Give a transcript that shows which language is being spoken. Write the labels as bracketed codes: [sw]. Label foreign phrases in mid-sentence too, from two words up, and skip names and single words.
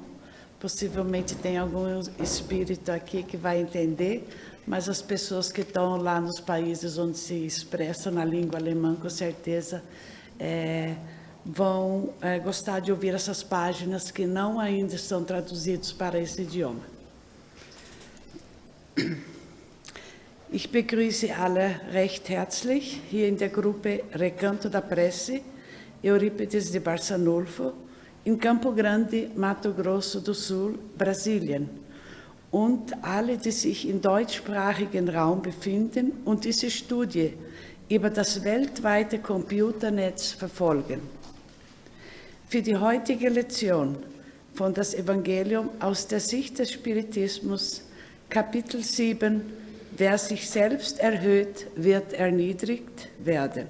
[pt] Possivelmente tem algum espírito aqui que vai entender, mas as pessoas que estão lá nos países onde se expressa na língua alemã, com certeza vão gostar de ouvir essas páginas que não ainda estão traduzidos para esse idioma. [de] Ich begrüße alle recht herzlich hier in der Gruppe Recanto da Prece, Eurípides de Barçanulfo, in Campo Grande, Mato Grosso do Sul, Brasilien, und alle, die sich im deutschsprachigen Raum befinden und diese Studie über das weltweite Computernetz verfolgen. Für die heutige Lektion von das Evangelium aus der Sicht des Spiritismus, Kapitel 7, wer sich selbst erhöht, wird erniedrigt werden.